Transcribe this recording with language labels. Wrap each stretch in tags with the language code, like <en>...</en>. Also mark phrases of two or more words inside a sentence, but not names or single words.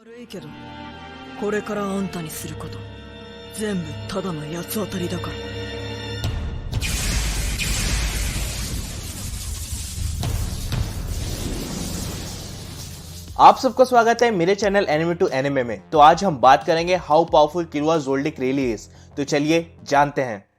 <ja>いけど、これからあんたにすること全部ただの八つ当たりだから。</ja> <hi>आप सबका स्वागत है मेरे चैनल एनिमे टू एनिमे में। तो आज हम बात करेंगे</hi> <en>how powerful Killua Zoldyck really is.</en> <hi>तो चलिए जानते हैं।</hi>